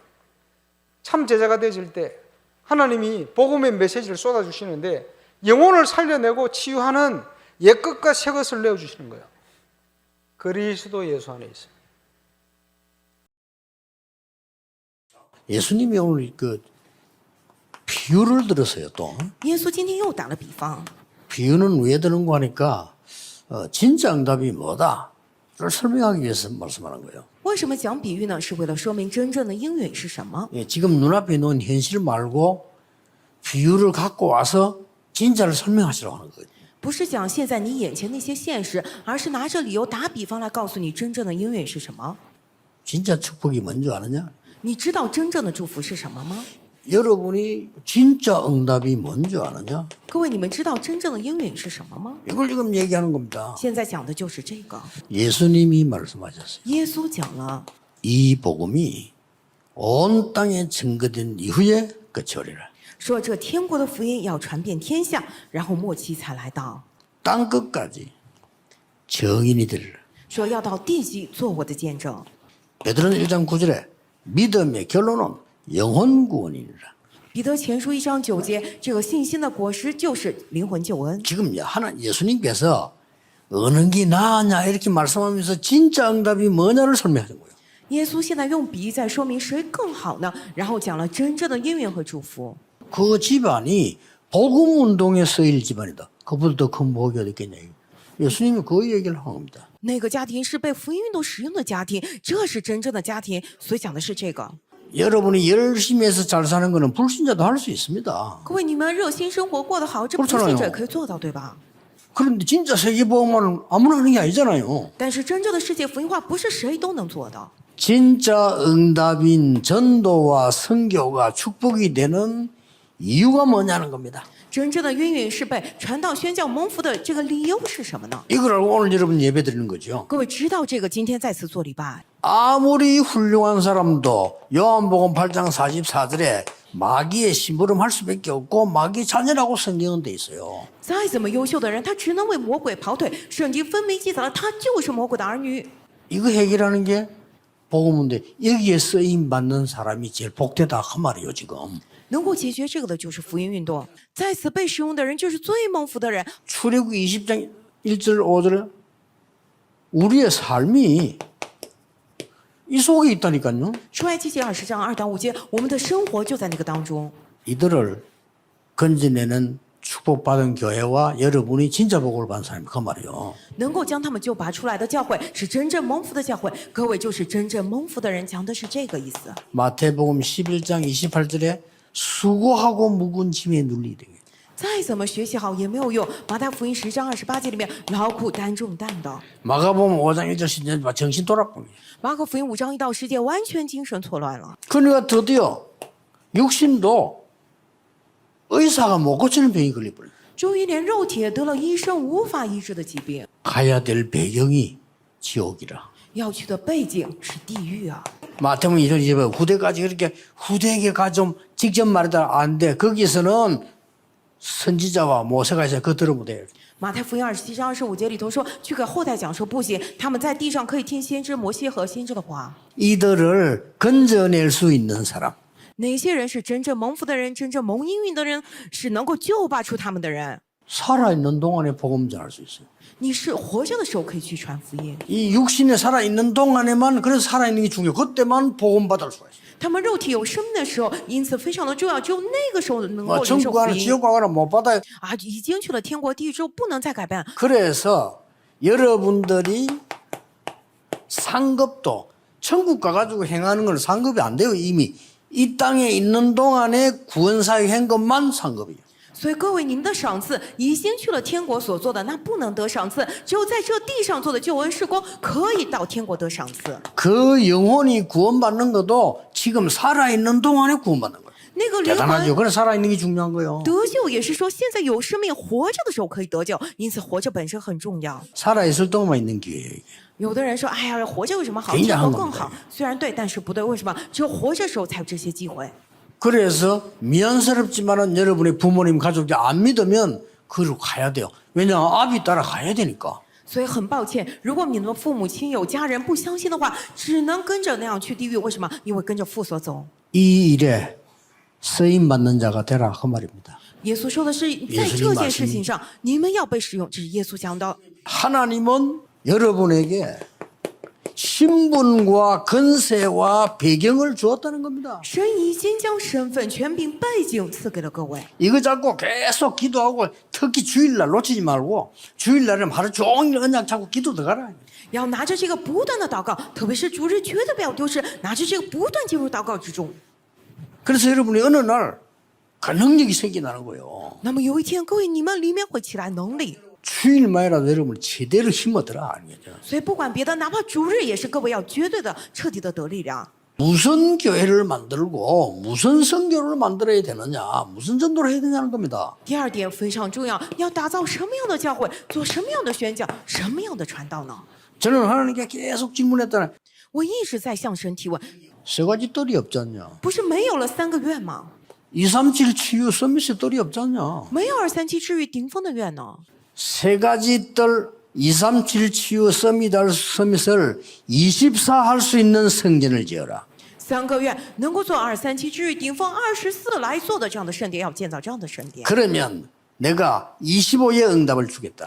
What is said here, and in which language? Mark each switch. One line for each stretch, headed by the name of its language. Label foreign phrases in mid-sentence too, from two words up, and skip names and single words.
Korean: 참 제자가 되실 때 하나님이 복음의 메시지를 쏟아주시는데 영혼을 살려내고 치유하는 옛것과 새것을 내어주시는 거예요. 그리스도 예수 안에 있어요. 예수님이 오늘 그 비유를 들었어요. 또
Chinese: 耶稣今天又打了比方，
Korean: 비유는 왜 드는 거 하니까 진짜 응답이 뭐다를 설명하기 위해서 말씀하는 거예요.
Chinese: 为什么讲比喻呢？是为了说明真正的应允是什么。
Korean: 예, 지금 눈앞에 놓은 현실 말고 비유를 갖고 와서 진짜를 설명하시라고 하는 거예요.
Chinese: 不是讲现在你眼前那些现实，而是拿着理由打比方来告诉你真正的应允是什么。
Korean: 진짜 축복이 뭔지 아느냐?
Chinese: 你知道真正的祝福是什么吗？
Korean: 여러분이 진짜 응답이 뭔지 아느냐?
Chinese: 各位，你们知道真正的应允是什么吗？
Korean: 이걸 지금 얘기하는 겁니다.
Chinese: 现在讲的就是这个。
Korean: 예수님이 말씀하셨어요.
Chinese: 耶稣讲了，
Korean: 이 복음이 온 땅에 증거된 이후에 끝이 오리라.
Chinese: 说这天国的福音要传遍天下，然后末期才来到，
Korean: 땅 끝까지 정인이 되리라.
Chinese: 说要到地极做我的见证。
Korean: 베드로는 1장 9절에 믿음의 결론은 영혼 구원이니라.
Chinese: 彼得前书1章9节，这个信心的果实就是灵魂救恩。
Korean: 지금 예수님께서 어느 게 나으냐 이렇게 말씀하면서 진짜 응답이 뭐냐를 설명하는 거예요.
Chinese: 耶稣现在用比喻在说明谁更好呢？然后讲了真正的应允和祝福。
Korean: 그 집안이 복음 운동에 쓰일 집안이다. 그보다 더 큰 복이 어디 있겠냐. 예수님이 그 얘기를 한 겁니다.
Chinese: 那个家庭是被福音运动使用的家庭，这是真正的家庭，所以讲的是这个。
Korean: 여러분이 열심히 해서 잘 사는 거는 불신자도 할 수 있습니다.
Chinese: 各位，你们热心生活过得好，这不信者也可以做到，对吧？
Korean: 그런데 진짜 세계복음화는 아무나 하는 게 아니잖아요.
Chinese: 但是真正的世界福音化不是谁都能做的。
Korean: 진짜 응답인 전도와 선교가 축복이 되는 이유가 뭐냐는 겁니다.
Chinese: 真正的应允是被传道宣教蒙福的，这个理由是什么呢？
Korean: 이걸 알고 오늘 여러분 예배 드리는 거죠.
Chinese: 各位知道这个，今天再次做礼拜。
Korean: 아무리 훌륭한 사람도 요한복음 8장 44절에 마귀의 심부름할 수밖에 없고 마귀 자녀라고 성경은 돼 있어요.
Chinese: 再怎么优秀的人，他只能为魔鬼跑腿。圣经分明记载了，他就是魔鬼的儿女。
Korean: 이거 해결하는 게 복음인데 여기에 쓰임 받는 사람이 제일 복되다 그 말이에요 지금.
Chinese: 能够解决这个的就是福音运动，在此被使用的人就是最蒙福的人。
Korean: 출애굽기 20장 1절 5절에 우리의 삶이 이 속에 있다니까요.
Chinese: 出埃及记20章2到5节，我们的生活就在那个当中。
Korean: 이들을 건져내는 축복받은 교회와 여러분이 진짜 복을 받은 사람이 그 말이에요.
Chinese: 能够将他们救拔出来的教会是真正蒙福的教会，各位就是真正蒙福的人，讲的是这个意思。
Korean: 마태복음 11장 28절에 수고하고 묵은 짐에 눌리되
Chinese: 再怎么学习好也没有用。马太福音10章28节里面，劳苦担重担的。
Korean: 마가복음 5장 1절 10절 정신 돌아버려.
Chinese: 马可福音5章1到10节，完全精神错乱了。
Korean: 그러니까 드디어 육신도 의사가 못 고치는 병이 걸려버려요.
Chinese: 终于连肉体也得了医生无法医治的疾病，
Korean: 가야 될 배경이 지옥이라.
Chinese: 要去的背景是地狱啊。
Korean: 마태복음 2절 20절 후대까지 그렇게 후대에게 가 좀 직접 말하다 안 돼. 거기서는 선지자와 모세가 있어요. 그거 들으면 돼요.
Chinese: 马太福音27章25节里头说，去给后代讲说不行，他们在地上可以听先知摩西和先知的话。
Korean: 이들을 건져낼 수 있는 사람.
Chinese: 哪些人是真正蒙福的人，真正蒙应允的人，是能够救拔出他们的人？
Korean: 살아있는 동안에 복음 전할 수 있어요.
Chinese: 你是活着的时候可以去传福音，
Korean: 이 육신에 살아있는 동안에만 그래서 살아있는 게 중요해요. 그때만 복음 받을 수가 있어요.
Chinese: 他们肉体有生命的时候，因此非常的重要，只有那个时候能够领受
Korean: 천국
Chinese: 福
Korean: 가나
Chinese: 音
Korean: 지옥 가나 못 받아요. 啊！
Chinese: 已经去了天国地狱之后，不能再改变。
Korean: 그래서 여러분들이 상급도 천국 가가지고 행하는 건 상급이 안 돼요. 이미 이 땅에 있는 동안에 구원사역 한 것만 상급이에요.
Chinese: 所以各位，你们的赏赐已经去了天国所做的，那不能得赏赐；只有在这地上做的救恩事工，可以到天国得赏赐。
Korean: 그 영혼이 구원받는 것도 지금 살아있는 동안에 구원받는 거예요.
Chinese: 那个灵
Korean: 대단하죠.
Chinese: 魂
Korean: 그래 살아있는 게 중요한 거예요.
Chinese: 得救也是说，现在有生命活着的时候可以得救，因此活着本身很重要。
Korean: 살아있을 동안만 있는 기회예요. 이게.
Chinese: 有的人说：“哎呀，活着有什么好？
Korean: 굉장히
Chinese: 天国
Korean: 한
Chinese: 更
Korean: 겁니다.
Chinese: 好。”虽然对，但是不对。为什么？只有活着的时候才有这些机会。
Korean: 그래서 미안스럽지만은 여러분의 부모님 가족이 안 믿으면 그로 가야 돼요. 왜냐하면 아비 따라 가야 되니까.
Chinese: 所以很抱歉，如果你们的父母亲友、家人不相信的话，只能跟着那样去地狱。为什么？因为跟着父所走。
Korean: 이 일에 쓰임 받는 자가 되라 그 말입니다.
Chinese: 耶稣说的是，在这件事情上，你们要被使用，这是耶稣讲的。
Korean: 하나님은 여러분에게 신분과 권세와 배경을 주었다는 겁니다.
Chinese: 神已经将身份、权柄、背景赐给了各位。
Korean: 이거 잡고 계속 기도하고 특히 주일날 놓치지 말고 주일날은 하루 종일 언약 잡고 기도 들어가라.
Chinese: 要拿着这个不断的祷告，特别是主日绝对不要丢失，拿着这个不断进入祷告之中。
Korean: 그래서 여러분이 어느 날 그 능력이 생겨나는 거예요.
Chinese: 那么有一天，各位你们里面会起来能力。
Korean: 주일만이라도 여러분이 제대로 힘얻으라. 알겠죠?
Chinese: 所以不管别的，哪怕主日也是各位要绝对的、彻底的得力量。
Korean: 무슨 교회를 만들고 무슨 선교를 만들어야 되느냐, 무슨 전도를 해야 되냐는 겁니다.
Chinese: 第二点非常重要，要打造什么样的教会，做什么样的宣教，什么样的传道呢？
Korean: 저는 하나님께 계속 질문했다는
Chinese: 我一直在向神提问，
Korean: 세 가지 뜰이 없지 않냐?
Chinese: 不是没有了3个愿吗？
Korean: 237 치유 서밋의 뜰이 없지 않냐?
Chinese: 没有237治愈顶峰的愿呢？
Korean: 세 가지 뜰 237 치유 서밋을 24 할 수 있는 성전을 지어라.
Chinese: 3 个愿能够做237治愈顶峰24来做的这样的圣殿，要建造这样的圣殿。
Korean: 그러면 내가 25의 응답을 주겠다.